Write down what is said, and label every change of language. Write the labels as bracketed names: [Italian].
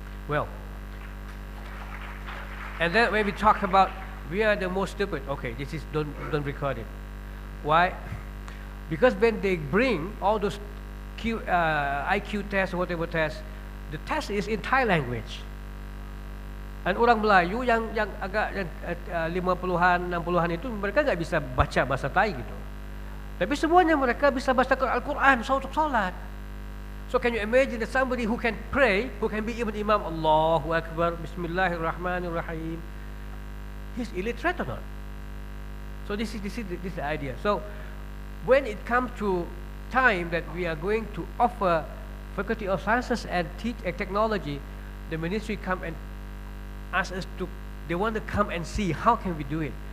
[English] Well, and then when we talk about we are the most stupid, okay, this is don't record it. Why? Because when they bring all those IQ tests or whatever tests, the test is in Thai language. [Indonesian] Dan orang Melayu yang agak 50-an, 60-an itu mereka nggak bisa baca bahasa Thai gitu. Tapi semuanya mereka bisa baca Al-Quran untuk salat. [English] So can you imagine that somebody who can pray, who can be even Imam, [Arabic] Allahu Akbar, Bismillahirrahmanirrahim, [English] he's illiterate or not? So this is the idea. So when it comes to time that we are going to offer Faculty of Sciences and teach technology, the ministry come and ask us to, they want to come and see how can we do it.